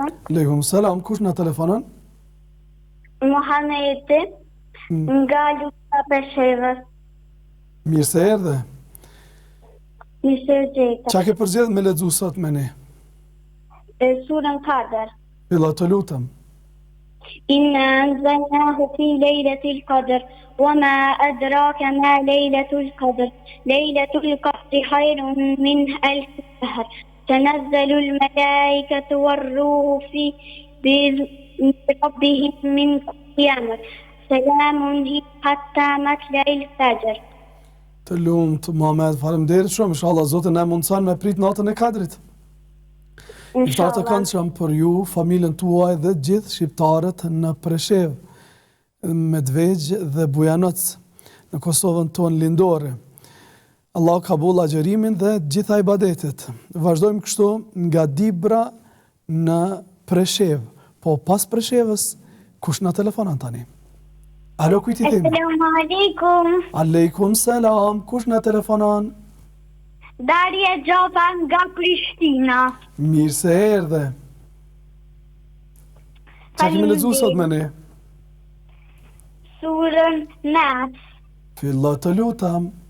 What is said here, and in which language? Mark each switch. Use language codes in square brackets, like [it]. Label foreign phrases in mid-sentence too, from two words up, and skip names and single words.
[ar] عليكم السلام, [sq] kush na telefonon? Muhamedi nga Luka Peshevës. Mirë se erdhe. Mirë se erdhët. Qa ke përzgjedhur me lexuar sot me ne? Surën Qadr. Fillo të lutem. [ar] إنا أنزلناه في ليلة القدر وما أدراك ما ليلة القدر. ليلة القدر خير من ألف شهر. تنزل الملائكة والروح في بربهم من كل أمر سلام هي حتى مطلع الفجر. [sq] Të lumt, Muhammed, faleminderit shumë, inshallah Zoti na mundson me prit natën e Kadrit. Iftar të këndshëm për ju, familjen tuaj dhe gjithë shqiptarët në Preshev, Medvegj dhe Bujanoc, në Kosovën tonë lindore. Allah kabul agjerimin dhe gjitha ibadetet. Vazhdojmë kështu nga Dibra në Preshev. Po pas Preshevës, kush na telefonon tani? Alo, kujt i themi? [ar] السلام عليكم. عليكم السلام, [sq] kush na telefonon? Darje Gjata nga Prishtina. Mirë se erdhe. Qa kemi lexuar sot me ne? Surën Nas. Fillo të lutam.